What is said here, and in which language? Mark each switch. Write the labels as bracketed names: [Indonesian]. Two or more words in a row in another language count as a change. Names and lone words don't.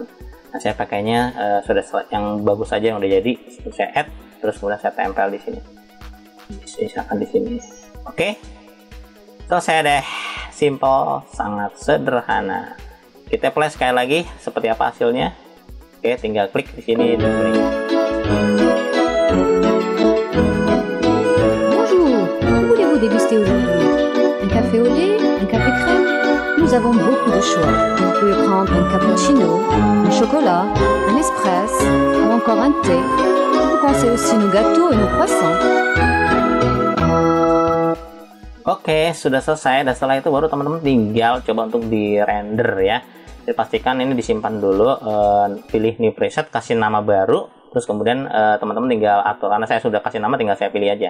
[Indonesian] Nah, saya pakainya sudah yang bagus aja yang udah jadi. Saya add, terus kemudian saya tempel di sini. Misalkan di sini. Oke, selesai deh. Simple, sangat sederhana. Kita play sekali lagi seperti apa hasilnya. Oke, tinggal klik di sini. [French] Bonjour, que voulez-vous déguster aujourd'hui? Un café au lait, un café crème? Nous avons beaucoup de choix. Vous pouvez prendre un cappuccino, un chocolat, un espresso ou encore un thé. Vous pensez aussi nos gâteaux et nos croissants. [Indonesian] Oke, sudah selesai. Dan setelah itu baru teman-teman tinggal coba untuk di render ya. Pastikan ini disimpan dulu, pilih [English] new preset, [Indonesian] kasih nama baru, terus kemudian teman-teman tinggal atur. Karena saya sudah kasih nama, tinggal saya pilih aja.